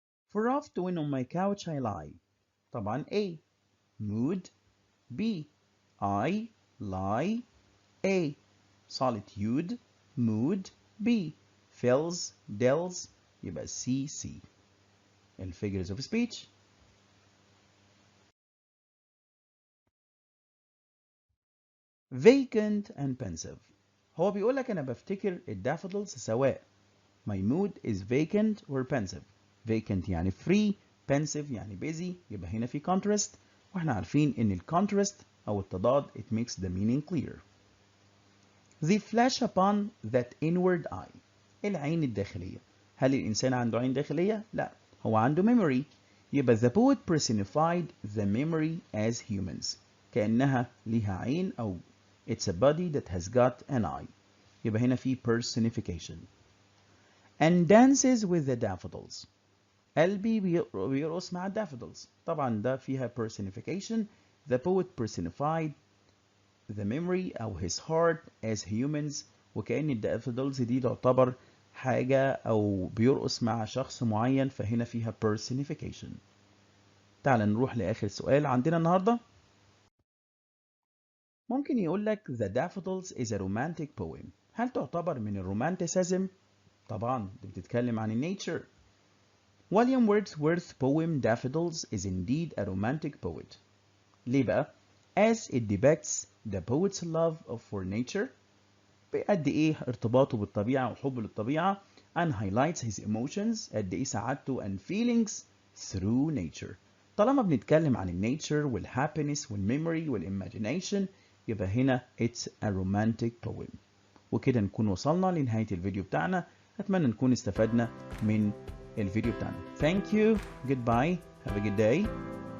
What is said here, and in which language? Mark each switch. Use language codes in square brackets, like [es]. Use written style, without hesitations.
[en] For oft when on my couch I lie، [ar] طبعا [en] A mood، B I lie، A solitude، mood، B fills dells، يبقى C C. الفigures of speech. Vacant and pensive، [ar] هو بيقول لك أنا بفتكر الدافودلز سواء [en] my mood is vacant or pensive. [ar] vacant يعني free، pensive يعني busy، يبقى هنا في contrast، واحنا عارفين ان الكونتراست او التضاد [en] it makes the meaning clear. They flash upon that inward eye، [ar] العين الداخلية. هل الإنسان عنده عين داخلية؟ لا، هو عنده memory. [en] يبقى the poet personified the memory as humans، [ar] كأنها ليها عين أو [en] it's a body that has got an eye. [ar] يبقى هنا في personification. [en] And dances with the daffodils، [ar] قلبي بيرقص مع الدافودلز. طبعا ده فيها personification. [en] The poet personified the memory [ar] أو [en] his heart as humans، [ar] وكأن الدافودلز دي تعتبر حاجة أو بيرقص مع شخص معين، فهنا فيها personification. تعال نروح لآخر سؤال عندنا النهاردة. ممكن يقول لك [en] the daffodils is a romantic poem، [ar] هل تعتبر من الرومانتيسيزم؟ طبعا دي بتتكلم عن النيتشر. [en] William Wordsworth's poem Daffodils is indeed a romantic poet. [ar] ليه بقى؟ [en] As it depicts the poet's love for nature، [ar] بقد إيه ارتباطه بالطبيعة وحبه للطبيعة، [en] and highlights his emotions، [ar] قد إيه سعادته [en] and feelings through nature. [ar] طالما بنتكلم عن النيتشر والhappiness والmemory والimagination، يبقى هنا [en] it's a romantic poem. [ar] وكده نكون وصلنا لنهاية الفيديو بتاعنا. أتمنى نكون استفدنا من الفيديو بتاعنا. [en] Thank you. Goodbye. Have a good day.